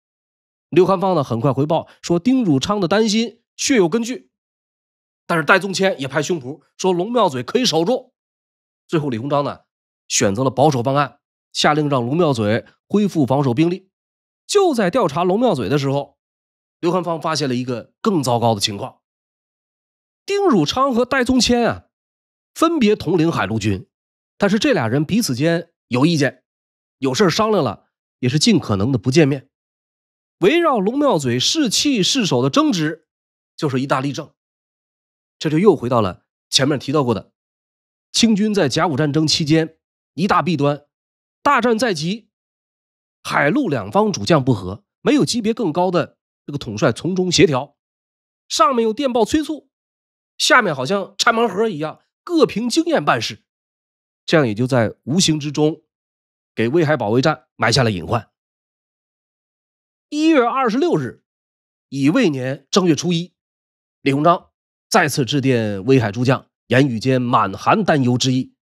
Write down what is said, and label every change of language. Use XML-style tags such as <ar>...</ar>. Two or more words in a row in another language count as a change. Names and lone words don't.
<zh>劉涵芳呢，很快回報說丁汝昌的擔心確有根據，但是戴宗謙也拍胸脯說龍廟嘴可以守住。最後李鴻章呢，選擇了保守方案，下令讓龍廟嘴恢復防守兵力。就在調查龍廟嘴的時候，劉涵芳發現了一個更糟糕的情況。丁汝昌和戴宗謙啊，分別统領海陆軍，但是这俩人彼此间有意见，有事商量了，也是尽可能的不见面。圍繞龙廟嘴是弃是守的争执，就是一大例证。這就又回到了前面提到過的，清軍在甲午戰爭期間一大弊端，大戰在即，海陸兩方主將不和，沒有級別更高的這個統帥從中協調，上面有電報催促，下面好像拆盲盒一樣，各憑經驗辦事，這樣也就在無形之中給威海保衛戰埋下了隱患。1月26日，乙未年正月初一，李鴻章再次致電威海諸將，言語間滿含擔憂之意。</zh>